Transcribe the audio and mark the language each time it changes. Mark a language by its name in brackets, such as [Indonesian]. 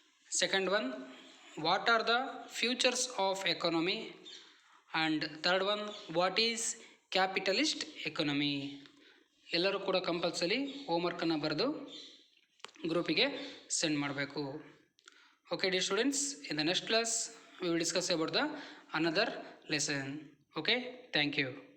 [English] Second one, what are the futures of economy? And third one, what is capitalist economy? [Kannada] ಎಲ್ಲರೂ ಕೂಡ compulsory ಹೋಮ್ವರ್ಕನ್ನು ಬರೆದು ಗ್ರೂಪಿಗೆ send ಮಾಡಬೇಕು. [English] Okay dear students, in the next class we will discuss about the another lesson. Okay, thank you.